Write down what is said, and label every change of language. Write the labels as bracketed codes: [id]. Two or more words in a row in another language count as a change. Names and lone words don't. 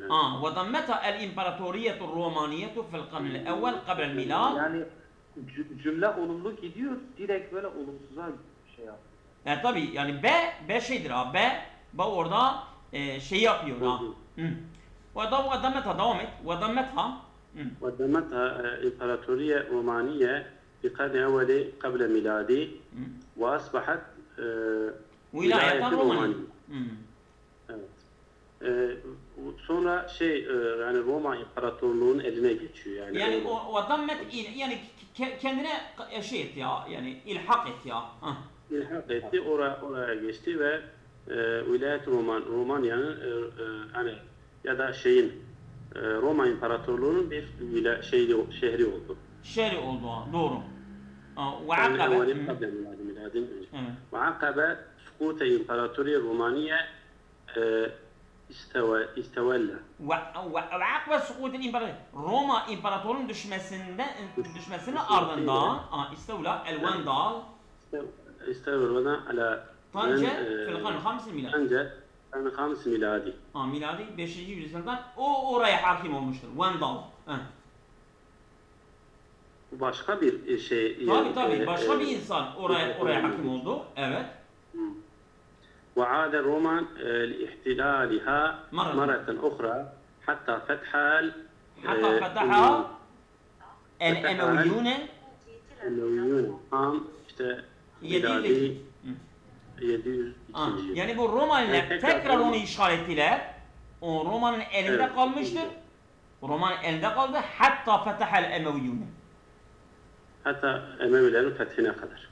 [ar] وضمتها الإمبراطورية الرومانية في القرن الأول قبل الميلاد. [tr] Yani cümle olumlu gidiyor, direkt böyle olumsuza şey yapıyor. Tabi yani B şeydir ha. B orada şey yapıyor ha. [ar] وضمتها [tr] devam et. [ar] وضمتها ودمتها إمبراطورية رومانية في القرن الأول قبل ميلادي وأصبحت ولاية رومانية. [tr] Evet. Sonra yani Roma İmparatorluğu'nun eline geçiyor yani o dammet yani kendine şey et ya yani ilhak et ya. İlhak etti, oraya geçti ve Vilayet Romanya'nın hani ya da Roma İmparatorluğu'nun bir şehri oldu. Şehri oldu, doğru. [ar] وعقب سقوط الإمبراطورية الرومانية استولى. وعقب سقوط الإمبراطورية [tr] Roma İmparatorluğu'nun düşmesinin ardından [ar] استولى الوندال استولى على طنجة في القرن الخامس الميلادي. طنجة القرن الخامس ميلادي. [tr] Miladi 5. yüzyıldan oraya hakim olmuştur. Vandal. Bu başka bir şey. Tabii başka bir insan oraya hakim oldu. Evet. [ar] وعاد روما لاحتلالها مرة أخرى حتى فتحها الأمويون عام [tr] işte miladi [ar] 702. [tr] Yani bu Romalılar tekrar onu işgal ettiler. O Roma'nın elinde kalmıştır. Roma'nın elinde kaldı. [ar] حتى فتحها الأمويون. [tr] Hatta Emevilerin fethine kadar.